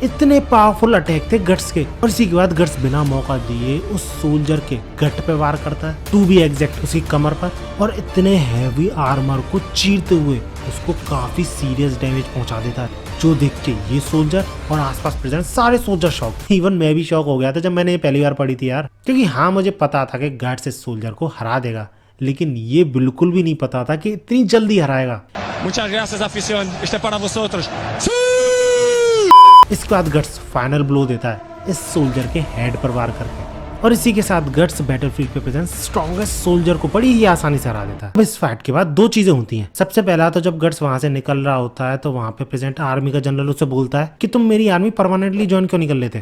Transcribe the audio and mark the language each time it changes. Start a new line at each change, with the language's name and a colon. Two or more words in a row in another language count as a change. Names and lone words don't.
Hindi: इतने
English: powerful attack
Hindi: थे गट्स के। और इसी के बाद गट्स बिना मौका दिए उस सोल्जर के गट पे वार करता है,
English: to be exact
Hindi: उसकी कमर पर, और इतने
English: heavy armor
Hindi: को चीरते हुए उसको काफी
English: serious damage
Hindi: पहुंचा देता है जो देख के ये सोल्जर और आसपास प्रेजेंट सारे
English: soldier shock.
Hindi: इवन मैं भी शॉक हो गया था जब मैंने ये पहली बार पढ़ी थी यार, क्योंकि हाँ मुझे पता था कि गट्स इस सोल्जर को हरा देगा लेकिन ये बिल्कुल भी नहीं पता था कि इतनी जल्दी हराएगा।
Spanish: Muchas gracias, afición. Este es para vosotros.
Hindi: इसके बाद गट्स
English: final blow
Hindi: देता है इस सोल्जर के हेड पर वार करके और इसी के साथ गट्स बैटलफील्ड पे
English: present strongest soldier
Hindi: को बड़ी ही आसानी से हरा देता है। अब इस फाइट के बाद 2 चीजें होती हैं। सबसे पहला तो जब गट्स वहां से निकल रहा होता है तो वहां पे
English: present army
Hindi: का जनरल उसे बोलता है कि तुम मेरी
English: army permanently join
Hindi: क्यों नहीं कर लेते।